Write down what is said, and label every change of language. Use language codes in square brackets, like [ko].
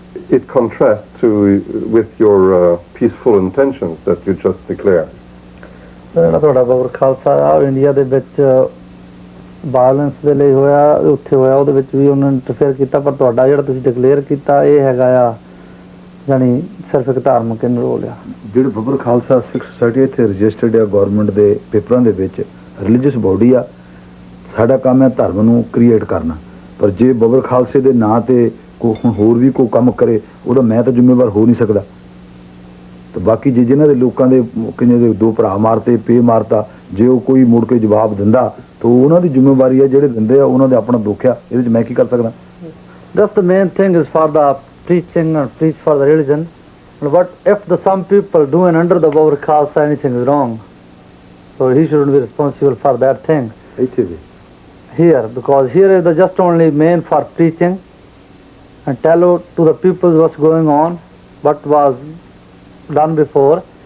[en] It contrasts with your peaceful intentions that you just declared. [pa] Babar Khalsa India ਦੇ ਵਿੱਚ violence ਦੇ ਲਈ ਹੋਇਆ ਉੱਥੇ ਹੋਇਆ ਉਹਦੇ ਵਿੱਚ ਵੀ ਉਹਨਾਂ ਨੇ ਇੰਟਰਫੇਅਰ ਕੀਤਾ ਪਰ ਤੁਹਾਡਾ ਜਿਹੜਾ ਤੁਸੀਂ ਡਿਕਲੇਅਰ ਕੀਤਾ ਇਹ ਹੈਗਾ ਆ ਜਾਨੀ ਸਿਰਫ ਇੱਕ ਧਾਰਮਿਕ ਰੋਲ ਆ ਜਿਹੜੇ ਬਾਬਰ ਖਾਲਸਾ ਸਿੱਖ ਸੋਸਾਇਟੀ ਇੱਥੇ ਰਜਿਸਟਰਡ ਆ ਗਵਰਨਮੈਂਟ ਦੇ ਪੇਪਰਾਂ ਦੇ ਵਿੱਚ ਰਿਲੀਜੀਅਸ ਬੋਡੀ ਆ ਸਾਡਾ ਕੰਮ ਹੈ ਧਰਮ ਨੂੰ ਕ੍ਰੀਏਟ ਕਰਨਾ ਪਰ ਜੇ ਬਾਬਰ ਖਾਲਸੇ ਦੇ ਨਾਂ ਤੇ ਕੋਈ ਹੋਰ ਵੀ ਕੋਈ ਕੰਮ ਕਰੇ ਉਹਦਾ ਮੈਂ ਤਾਂ ਜ਼ਿੰਮੇਵਾਰ ਹੋ ਨਹੀਂ ਸਕਦਾ ਤੇ ਬਾਕੀ ਜੇ ਜਿਨ੍ਹਾਂ ਦੇ ਲੋਕਾਂ ਦੇ ਕਿੰਨੇ ਦੇ 2 ਭਰਾ ਮਾਰਤੇ ਪੇ ਮਾਰਤਾ ਜੇ ਉਹ ਕੋਈ ਮੁੜ ਕੇ ਜਵਾਬ ਦਿੰਦਾ ਤਾਂ ਉਹਨਾਂ ਦੀ ਜ਼ਿੰਮੇਵਾਰੀ ਹੈ ਜਿਹੜੇ ਦਿੰਦੇ ਆ ਉਹਨਾਂ ਦੇ ਆਪਣਾ ਦੁੱਖ ਆ ਇਹਦੇ 'ਚ ਮੈਂ ਕੀ ਕਰ ਸਕਦਾ [en] That's the main thing is for the preaching or preach for the religion. But if some people doing under the Babar Khalsa anything is wrong, so he shouldn't be responsible for that thing. Here, because here is the just only main for preaching and tell to the people what's going on, what was done before.